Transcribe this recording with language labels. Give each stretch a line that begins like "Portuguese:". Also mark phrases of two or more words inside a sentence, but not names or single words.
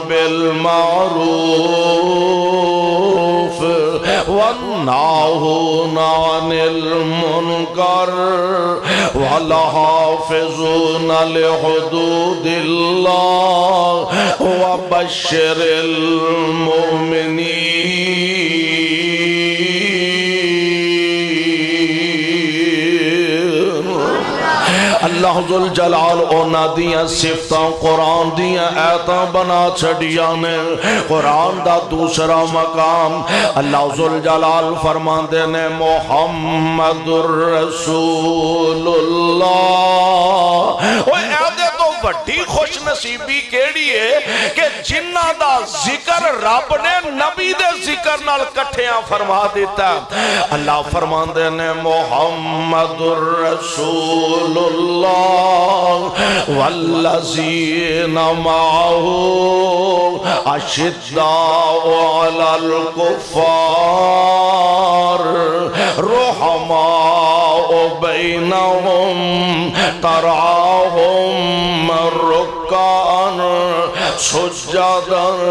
Arabic: بالمعروف والناہون عن المنکر والحافظون لحدود اللہ وبشر المؤمنین۔
Punjabi: اللہ ذوالجلال اونا دیاں صفتاں قرآن دیاں آیتاں بنا چھڑیاں نے، قرآن دا دوسرا مقام اللہ ذوالجلال فرمان دینے
Arabic: محمد الرسول اللہ۔
Punjabi: وہ اے تو بڑی خوش نصیبی کیڑی ہے کہ جنہ دا ذکر رب نے نبی دے ذکر نال کٹھیاں فرما دیتا۔ اللہ فرمان دینے
Arabic: محمد الرسول اللہ والذین معه اشداء علی الکفار رحماء بینہم تراہم رکعا سجدا